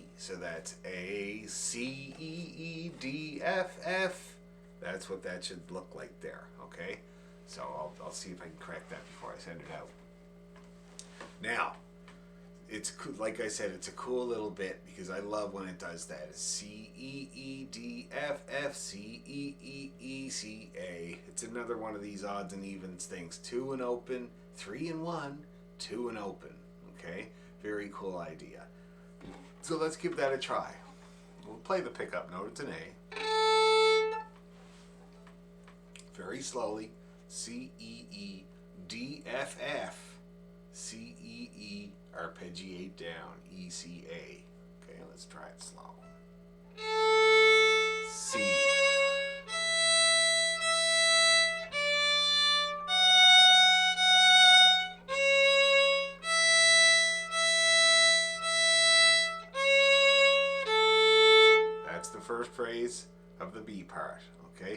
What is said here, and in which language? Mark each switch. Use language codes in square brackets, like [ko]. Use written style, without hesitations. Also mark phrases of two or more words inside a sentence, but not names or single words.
[en] So that's A, C, E, E, D, F, F. That's what that should look like there, okay? So I'll see if I can correct that before I send it out. Now, it's like I said, it's a cool little bit because I love when it does that. It's C, E, E, D, F, F, C, E, E, E, C, A. It's another one of these odds and evens things. 2 and open, 3 and 1, 2 and open, okay? Very cool idea. So let's give that a try. We'll play the pickup note. It's an A. Very slowly. C, E, E, D, F, F. C, E, E, arpeggiate down. E, C, A. Okay, let's try it slow. C. That's the first phrase of the B part, okay?